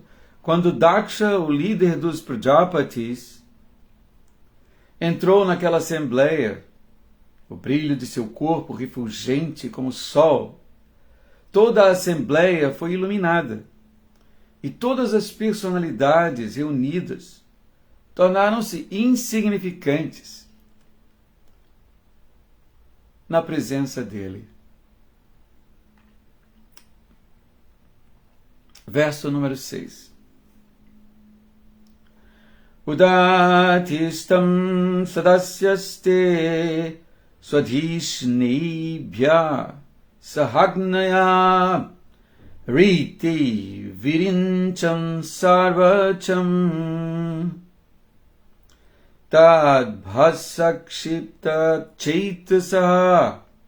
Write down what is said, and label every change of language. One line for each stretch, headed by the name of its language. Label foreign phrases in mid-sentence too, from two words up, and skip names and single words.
Portuguese: Quando Daksha, o líder dos Prajapatis, entrou naquela assembleia, o brilho de seu corpo refulgente como o sol, toda a assembleia foi iluminada e todas as personalidades reunidas tornaram-se insignificantes na presença dele. Verso número 6.
Sanskrit: उदतिष्ठन् सदस्यास्ते स्वधिष्ण्येभ्यः सहाग्नयः ऋते विरिञ्चां शर्वं च तद्भासाक्षिप्त चेतसः.